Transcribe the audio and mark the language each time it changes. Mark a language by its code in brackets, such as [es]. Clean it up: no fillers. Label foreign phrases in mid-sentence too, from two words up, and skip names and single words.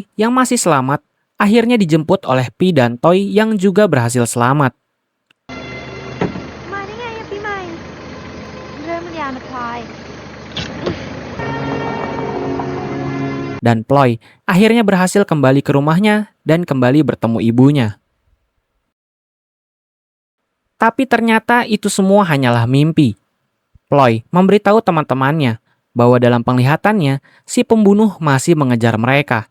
[id] yang masih selamat akhirnya dijemput oleh Pi dan Toy yang juga berhasil selamat. [th] มาได้ไงอะปีใหม่ เรื่องมันยาวนะพลอย [id] Dan Ploy akhirnya berhasil kembali ke rumahnya dan kembali bertemu ibunya. Tapi ternyata itu semua hanyalah mimpi. Ploy memberitahu teman-temannya bahwa dalam penglihatannya si pembunuh masih mengejar mereka.